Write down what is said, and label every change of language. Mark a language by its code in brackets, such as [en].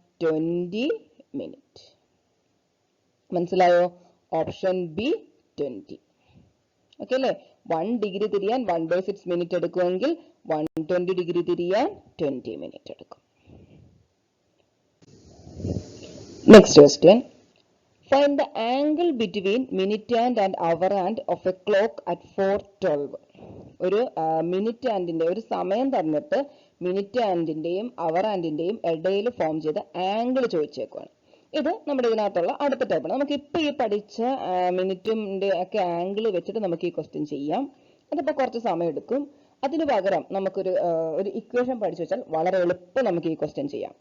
[ml] 20 minute. മനസ്സിലായോ? Option B 20. Okay അല്ലേ? 1 degree തിരിയാൻ 1/6 മിനിറ്റ് എടുക്കുമെങ്കിൽ 120 ഡിഗ്രി തിരിയാൻ 20 മിനിറ്റ് എടുക്കും. [en] Next question. Find the angle between minute hand and hour hand of a clock at 4:12. [ml] ഒരു minute ഹാൻഡിന്റെ ഒരു സമയം തന്നിട്ട് മിനിറ്റ് ഹാൻഡിന്റെയും അവർ ഹാൻഡിന്റെയും ഇടയിൽ ഫോം ചെയ്ത ആംഗിൾ ചോദിച്ചേക്കുവാണ്. ഇത് നമ്മുടെ ഇതിനകത്തുള്ള അടുത്ത ടൈപ്പാണ്. നമുക്ക് ഇപ്പൊ ഈ പഠിച്ച മിനിറ്റിന്റെ ഒക്കെ ആംഗിൾ വെച്ചിട്ട് നമുക്ക് ഈ ക്വസ്റ്റ്യൻ ചെയ്യാം. അതിപ്പോ കുറച്ച് സമയം എടുക്കും. അതിനു പകരം നമുക്കൊരു ഇക്വേഷൻ പഠിച്ചു വെച്ചാൽ വളരെ എളുപ്പം നമുക്ക് ഈ ക്വസ്റ്റ്യൻ ചെയ്യാം.